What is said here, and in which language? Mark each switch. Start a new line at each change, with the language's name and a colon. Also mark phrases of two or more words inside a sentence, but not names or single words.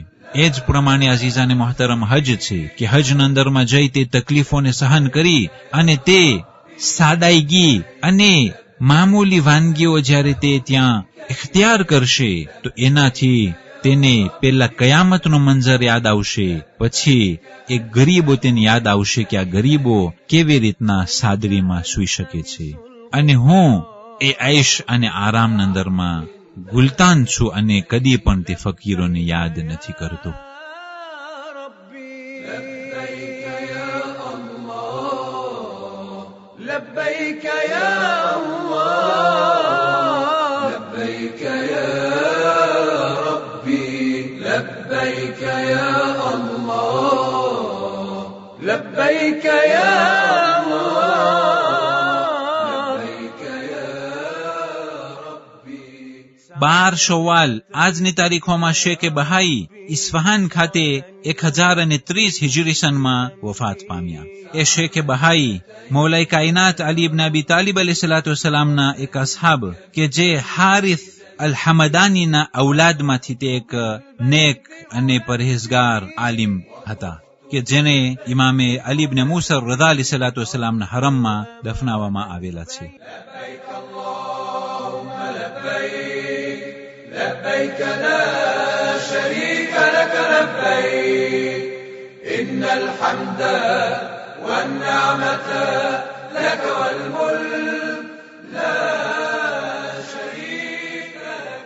Gujarati: એ જ પ્રમાણે અઝીઝાને મોહતરમ હજ છે કે હજના અંદરમાં જઈ તે તકલીફોને સહન કરી અને તે સાદાઈગી અને મામૂલી વાનગીઓ જ્યારે તે ત્યાં ઇખ્તિયાર કરશે તો એનાથી તેને પેલા કયામતનો મંજર યાદ આવશે, પછી એ ગરીબો તેને યાદ આવશે કે આ ગરીબો કેવી રીતના સાદડીમાં સૂઈ શકે છે. અને હું એ આઈશ અને આરામના અંદરમાં ગુલતાન છું અને કદી પણ તે ફકીરોને યાદ નથી કરતો.
Arabic: لبيك يا الله لبيك يا ربي لبيك يا الله لبيك يا الله لبيك يا ربي.
Gujarati: 12 શવ્વાલ આજની તારીખોમાં શેખ બહાઈ ઇસ્ફહાન ખાતે 1030 હિજરી સનમાં વફાત પામ્યા. એ શેખ બહાઈ મૌલાઈ કાયનાત અલી ઇબ્ન અબી તાલિબ
Arabic: عليه الصلاة والسلام
Gujarati: એક અસહાબ કે જે હારિસ અલ હમદાનીના ઔલાદમાંથી તે એક નેક અને પરહેઝગાર આલિમ હતા કે જેને ઇમામે અલી ઇબ્ન મૂસા રઝા
Arabic: عليه الصلاة والسلام
Gujarati: હરમમાં દફનાવવામાં આવેલા છે.
Arabic: لبيك لا شريك لك لبيك إن الحمد والنعمة لك والملك لا شريك لك.